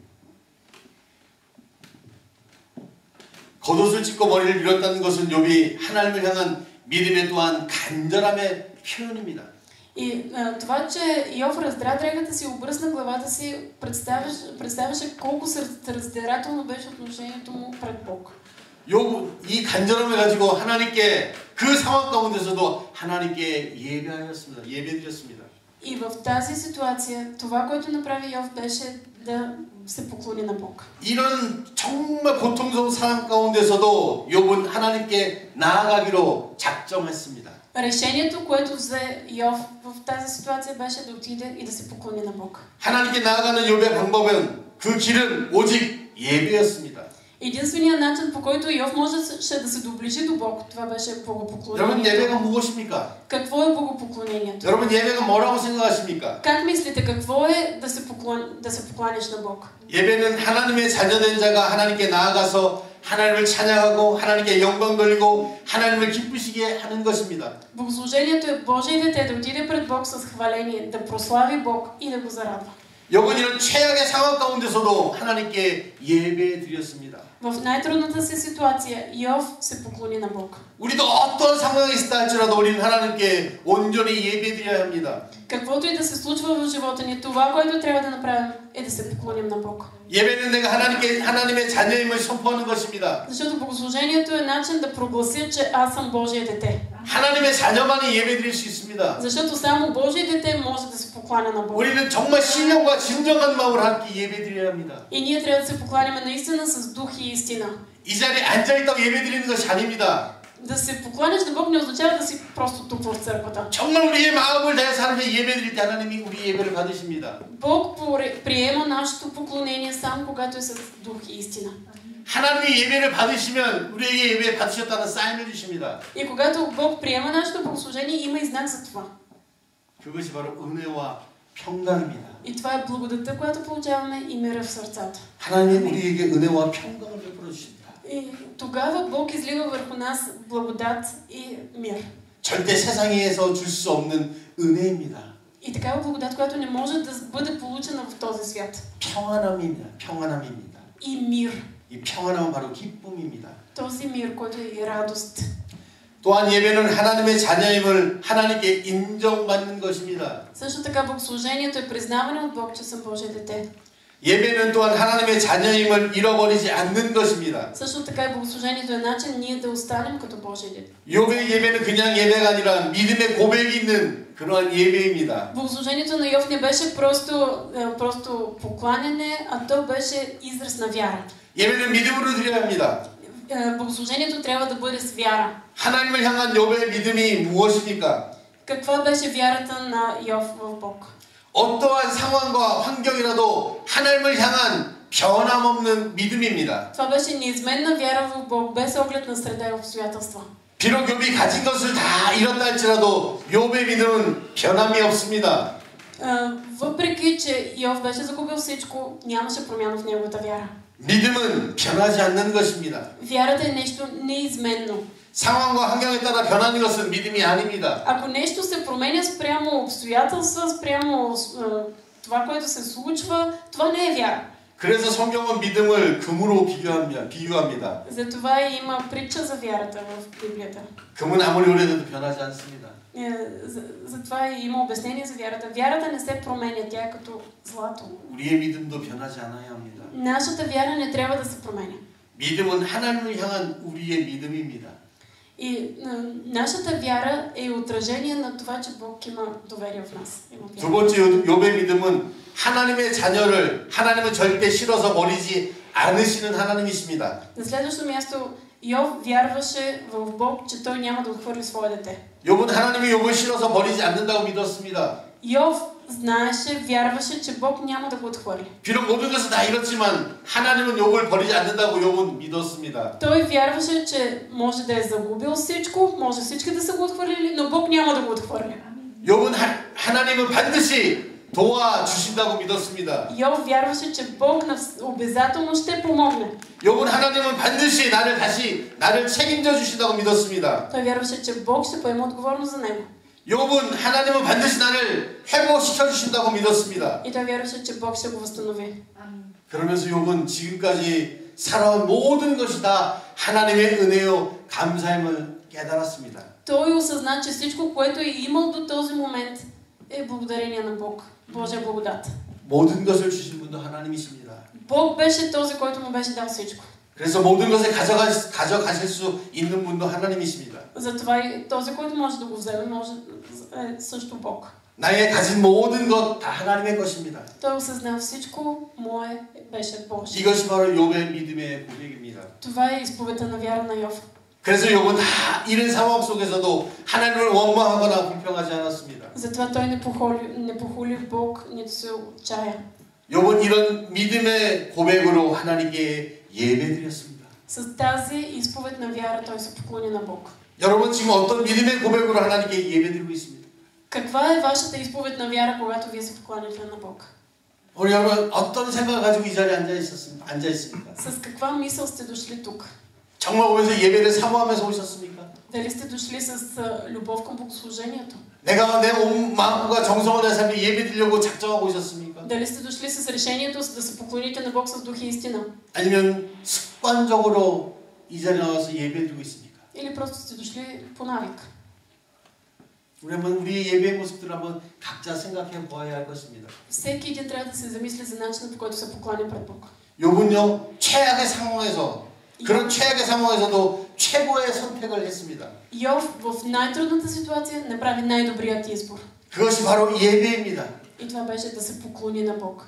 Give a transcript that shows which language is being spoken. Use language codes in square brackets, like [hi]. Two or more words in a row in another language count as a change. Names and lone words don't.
[ko] 겉옷을 찢고 머리를 밀었다는 것은 욥이 하나님을 향한 믿음의 또한 간절함의 표현입니다. [bg] И това, че Йов раздра дрехата си и обръсна главата си, представяше колко сърцераздирателно беше отношението му пред Бог. [ko] 욥 이 간절함을 가지고 하나님께 그 상황 가운데서도 하나님께 예배드렸습니다. [bg] И в тази ситуация, това, което направи Йов, беше да се поклони на Бог. [ko] 이런 정말 고통스러운 상황 가운데서도 욥은 하나님께 나아가기로 작정했습니다. [bg] Решението, което взе Йов в тази ситуация, беше да отиде и да се поклони на Бог. [ko] 하나님께 나아가는 욥의 방법은 그 길은 오직 예배였습니다. [bg] Единственият начин, по който Йов можеше да се доближи до Бог, това беше [ko] 여러분 [bg] богопоклонението. [ko] 예배가 무엇입니까? [bg] Какво е богопоклонението? [ko] 여러분 예배가 뭐라고 생각하십니까? [bg] Как мислите, какво е да се покланяш на Бог? [ko] 예배는 하나님의 자녀된 자가 하나님께 나아가서 하나님을 찬양하고 하나님께 영광 돌리고 하나님을 기쁘시게 하는 것입니다. [bg] Богослужението е Божие дете да отиде пред Бог с хваление, да прослави Бог и да го зарадва. [ko] 여러분 이런 최악의 상황 가운데서도 하나님께 예배 드렸습니다. [bg] В най-трудната си ситуация Йов се поклони на Бог. [ko] 우리도 어떤 상황이 있다 할지라도 우리는 하나님께 온전히 예배 드려야 합니다. [bg] Каквото и да се случва в живота ни, това, което трябва да направим, е да се поклоним на Бог. [ko] 예배는 내가 하나님의 자녀임을 선포하는 것입니다. [bg] Защото богослужението е начин да проглася, че аз съм Божие дете. [ko] 하나님의 자녀만이 예배 드릴 수 있습니다. [bg] Защото само Божие дете може да се покланя на Бог. [ko] 우리는 정말 신령과 진정한 마음으로 함께 예배 드려야 합니다. [bg] И ние трябва да се покланяме наистина с дух и истина. [ko] 이 자리에 앉아있다고 예배 드리는 것이 아닙니다. [bg] Да се покланяш на Бог не означава да си просто тук в църквата. [ko] 정말 우리의 마음을 다해서 하나님께 예배 드릴 때 하나님이 우리 예배를 받으십니다. [bg] Бог приема нашето поклонение само когато е с дух и истина. [ko] 하나님이 예배를 받으시면 우리에게 예배 받으셨다는 사인을 주십니다. [bg] И когато Бог приема нашето богослужение, има и знак за това. [ko] 그것이 바로 은혜와 평강입니다. [bg] И това е благодатта, която получаваме и мира в сърцата. [ko] 하나님 우리에게 은혜와 평강을 베풀어 주십니다. [bg] И тогава Бог излива върху нас благодат и мир. [ko] 절대 세상에서 줄 수 없는 은혜입니다. [bg] И такава благодат, която не може да бъде получена в този свят. [ko] 평안함입니다. [bg] И мир. [ko] 이 평안함은 바로 기쁨입니다. [bg] Този мир, който е и радост. [ko] 또한 예배는 하나님의 자녀임을 하나님께 인정받는 것입니다. [bg] Също така богослужението е признаване от Бог, че съм Божие дете. [ko] 예배는 또한 하나님의 자녀임을 잃어버리지 않는 것입니다. [bg] Също така и богослужението е начин ние да останем като Божие дете. [ko] 욥의 예배는 그냥 예배가 아니라 믿음의 고백이 있는 그러한 예배입니다. [bg] Богослужението на Йов не беше просто покланяне, а то беше израз на вяра. [ko] 예배는 믿음으로 드려야 합니다. [bg] Богослужението трябва да бъде с вяра. [ko] 하나님을 향한 욥의 믿음이 무엇입니까? [bg] Каква беше вярата на Йов в Бог? [ko] 어떠한 상황과 환경이라도 하나님을 향한 변함없는 믿음입니다. [bg] Това беше неизменна вяра в Бог, без оглед на среда и обстоятелства. [ko] 비록 욥이 가진 것을 다 잃었다 할지라도 욥의 믿음은 변함이 없습니다. [bg] Въпреки, че Йов беше загубил всичко, нямаше промяна в неговата вяра. [ko] 믿음은 변하지 않는 것입니다. [bg] Вярата е нещо неизменно. [ko] 상황과 환경에 따라 변하는 것은 믿음이 아닙니다. [bg] Ако нещо се променя спрямо обстоятелства, спрямо това, което се случва, това не е вяра. [ko] 그래서 성경은 믿음을 금으로 비유합니다. [bg] Затова има притча за вярата в Библията. [ko] 금은 아무리 오래돼도 변하지 않습니다. [bg] Затова има обяснение за вярата. Вярата не се променя, тя е като злато. [ko] 우리의 믿음도 변하지 않아야 합니다. [bg] Нашата вяра не трябва да се променя. [ko] 믿음은 하나님을 향한 우리의 믿음입니다. [bg] И нашата вяра е отражение на това, че Бог има доверие в нас. [ko] 두 번째 욥의 믿음은 하나님의 자녀를 하나님은 절대 싫어서 버리지 않으시는 하나님이십니다. [bg] На следващо място, Йов вярваше в Бог, че той няма да отхвърли свое дете. [ko] 욥은 하나님이 욥을 싫어서 버리지 않는다고 믿었습니다. [bg] Йов знаеше, вярваше, че Бог няма да го отхвърли. [ko] 비록 모든 것을 다 잃었지만 하나님은 욥을 버리지 않는다고 욥은 믿었습니다. [bg] Той вярваше, че може да е загубил всичко, може всички да са го отхвърлили, но Бог няма да го отхвърли. [ko] 욥은 하나님은 반드시 도와주신다고 믿었습니다. [bg] Йов вярваше, че Бог обязателно ще помогне. [ko] 욥은 하나님은 반드시 나를 책임져 주신다고 믿었습니다. [bg] Той вярваше, че Бог ще поема отговорност за него. [ko] 욥은 하나님은 반드시 나를 회복시켜 주신다고 믿었습니다. [bg] И той вярваше, че Бог ще го възстанови. [ko] 그러면서 욥은 지금까지 살아온 모든 것이 다 하나님의 은혜요 감사함을 깨달았습니다. [bg] Той осъзна, че всичко, което е имал до този момент, е благодарение на Бог. Божия благодат. [ko] 모든 것을 주신 분도 하나님이십니다. [bg] Бог беше този, който му беше дал всичко. [ko] 그래서 모든 것을 가져가실 수 있는 분도 하나님이십니다. [bg] Затова и този, който може да го вземе, може също Бог. [ko] 나의 가진 모든 것 다 하나님의 것입니다. [bg] Той осъзна всичко, мое беше Божие. [ko] 이것이 바로 욥의 믿음의 고백입니다. [bg] Това е изповедта на вяра на Йов. [ko] 그래서 욥은 다 이런 상황 속에서도 하나님을 원망하거나 불평하지 않았습니다. [bg] Затова той не похули Бог, нито се отчая. [ko] 욥은 이런 믿음의 고백으로 하나님께 예배드렸습니다. [bg] С тази изповед на вяра той се поклони на Бог. [ko] 여러분 지금 어떤 믿음의 고백으로 하나님께 예배드리고 있습니다. [bg] Каква е вашата изповед на вяра, когато вие се покланяте на Бог? [ko] 우리 여러분 어떤 생각을 가지고 이 자리에 앉아 있습니까? [bg] С каква мисъл сте дошли тук? [ko] 정말 오면서 예배를 사모하면서 오셨습니까? [bg] Дали сте дошли с любов към богослужението? [ko] 내가 내 온 마음과 정성을 내 삶에 예배드리려고 작정하고 오셨습니까? [bg] Дали сте дошли с решението да се поклоните на Бог с дух и истина? [ko] 아니면 습관적으로 이 자리에 나와서 예배드리고 있습니까? [bg] Или просто сте дошли по навик? [ko] 우리 한번 우리의 예배의 모습들을 한번 각자 생각해 보아야 할 것입니다. [bg] Всеки един трябва да се замисли за начина, по който се покланя пред Бог. [ko] 욥은요 최악의 상황에서 그런 최악의 상황에서도 최고의 선택을 했습니다. [bg] Йов в най-трудната ситуация направи най-добрият избор. [ko] 그것이 바로 예배입니다. [bg] И това беше да се поклони на Бог.